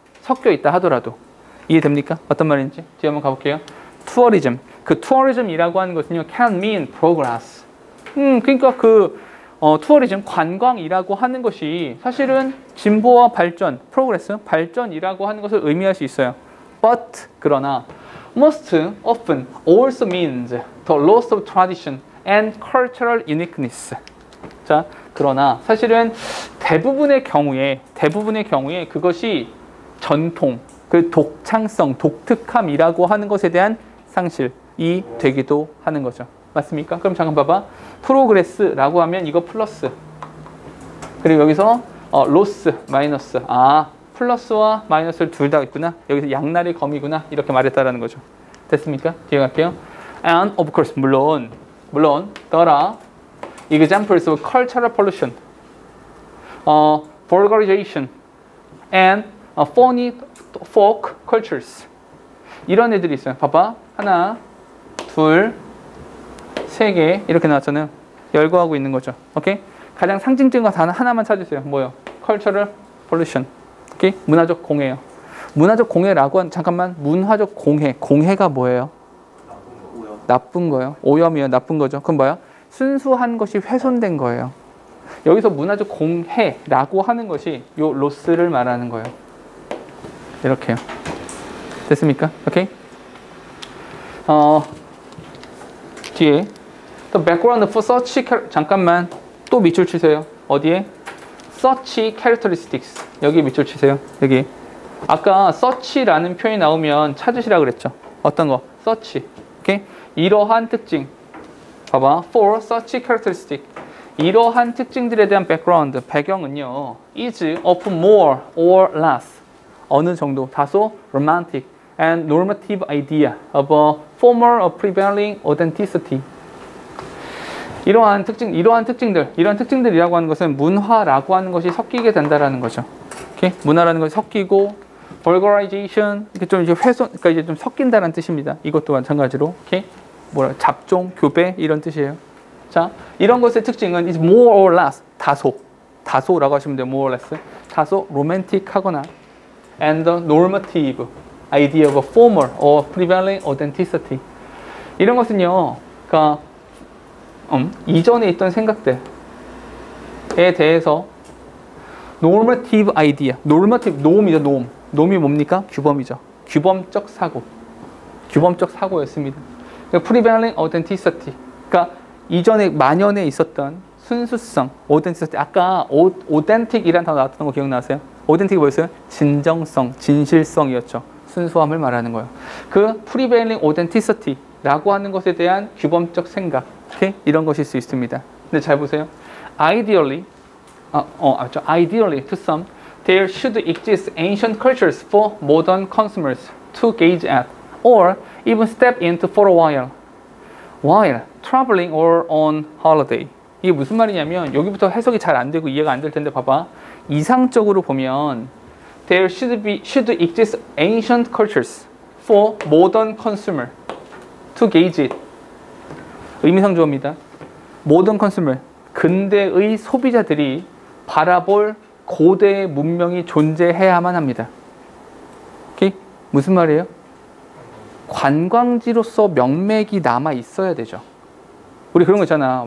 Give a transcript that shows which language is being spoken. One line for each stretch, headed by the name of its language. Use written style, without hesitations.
Korean: 섞여 있다 하더라도. 이해됩니까? 어떤 말인지? 뒤에 한번 가볼게요. 투어리즘. 그 투어리즘이라고 하는 것은요.
English: can mean progress.
Korean: 그러니까 투어리즘, 관광이라고 하는 것이 사실은 진보와 발전, progress, 발전이라고 하는 것을 의미할 수 있어요.
English: But,
Korean: 그러나
English: most often also means the loss of tradition and cultural uniqueness.
Korean: 자, 그러나 사실은 대부분의 경우에 그것이 전통, 그 독창성, 독특함이라고 하는 것에 대한 상실이 되기도 하는 거죠. 맞습니까? 그럼 잠깐 봐봐. 프로그레스라고 하면 이거 플러스. 그리고 여기서 로스, 마이너스. 플러스와 마이너스를 둘 다 있구나. 여기서 양날의 검이구나. 이렇게 말했다라는 거죠. 됐습니까? 뒤에 갈게요.
English: And of course,
Korean: 물론
English: there are examples of cultural pollution, vulgarization, and phony folk cultures.
Korean: 이런 애들이 있어요. 봐봐. 하나, 둘, 세 개 이렇게 나왔잖아요. 열거하고 있는 거죠. 오케이? 가장 상징적인 거 단어 하나만 찾으세요. 뭐요? cultural pollution. 오케이? 문화적 공해요. 문화적 공해라고 한 잠깐만. 문화적 공해. 공해가 뭐예요? 나쁜 거예요. 오염이에요. 나쁜 거죠. 그럼 뭐야? 순수한 것이 훼손된 거예요. 여기서 문화적 공해라고 하는 것이 요 로스를 말하는 거예요. 이렇게요. 됐습니까? 오케이? 뒤에
English: The background for such
Korean: 잠깐만 또 밑줄 치세요. 어디에? Such characteristics. 여기 밑줄 치세요. 여기. 아까 such라는 표현이 나오면 찾으시라 그랬죠. 어떤 거? such. 오케이? 이러한 특징. 봐봐.
English: For such characteristic.
Korean: 이러한 특징들에 대한 background, 배경은요.
English: is of more or less.
Korean: 어느 정도, 다소
English: romantic and normative idea of a former or prevailing authenticity.
Korean: 이러한 특징들이라고 하는 것은 문화라고 하는 것이 섞이게 된다라는 거죠. 오케이? 문화라는 것이 섞이고 vulgarization, 이렇게 좀 이제 훼손, 그러니까 이제 좀 섞인다는 뜻입니다. 이것도 마찬가지로, 오케이? 잡종, 교배 이런 뜻이에요. 자, 이런 것의 특징은
English: is more or less,
Korean: 다소라고 하시면 돼요.
English: more or less,
Korean: 다소 로맨틱하거나
English: and the normative idea of a former or prevailing authenticity.
Korean: 이런 것은요, 그러니까 이전에 있던 생각들에 대해서 normative idea, normative, 노음이죠, 노음이 뭡니까? 규범이죠. 규범적 사고였습니다. 그러니까
English: prevailing authenticity,
Korean: 그러니까 이전에 만연에 있었던 순수성, authenticity. 아까 authentic이라는 단어 나왔던 거 기억나세요? authentic이 뭐였어요? 진정성, 진실성이었죠. 순수함을 말하는 거예요. 그 prevailing authenticity라고 하는 것에 대한 규범적 생각, 오케이? 이런 것일 수 있습니다. 근데 잘 보세요.
English: Ideally to some, there should exist ancient cultures for modern consumers to gaze at, or even step into for a while traveling or on holiday.
Korean: 이게 무슨 말이냐면 여기부터 해석이 잘 안 되고 이해가 안 될 텐데 봐봐. 이상적으로 보면
English: there should exist ancient cultures for modern consumer to gauge it.
Korean: 의미상 주어입니다. modern consumer, 근대의 소비자들이 바라볼 고대의 문명이 존재해야만 합니다. 오케이? 무슨 말이에요? 관광지로서 명맥이 남아 있어야 되죠. 우리 그런 거 있잖아.